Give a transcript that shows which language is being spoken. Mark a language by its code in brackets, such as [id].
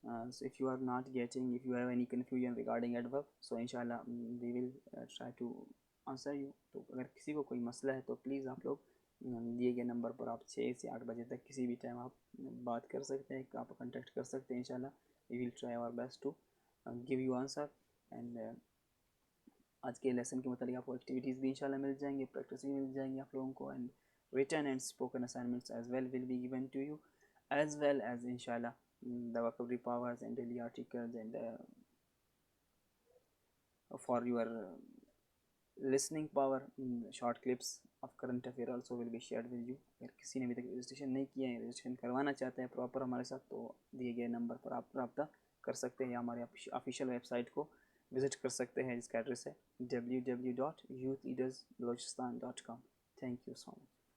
[en] So if you are not getting, if you have any confusion regarding adverb, so inshallah we will try to answer you. [hi] तो अगर किसी को कोई मसला है तो प्लीज़ आप लोग दिए गए नंबर पर आप 6 से 8 बजे तक किसी भी टाइम आप बात कर सकते हैं, आप कांटेक्ट कर सकते हैं. [en] इंशाल्लाह we will try our best to give you answer. [hi] And आज के लेसन के मतलब आपको एक्टिविटीज़ भी इंशाल्लाह मिल जाएंगे, प्रैक्टिस भी मिल जाएंगी आप लोगों को. [en] And written and spoken assignments as well will be given to you, as well as inshallah the vocabulary powers and daily articles and for your listening power, short clips of current affair also will be shared with you. [hi] अगर किसी ने अभी तक registration नहीं किया है, registration करवाना चाहते हैं प्रॉपर हमारे साथ, तो दिए गए नंबर पर आप रब्ता कर सकते हैं या हमारे ऑफिशियल वेबसाइट को विज़िट कर सकते हैं जिसका एड्रेस है www.youthleadersbalochistan.com. Thank you so much.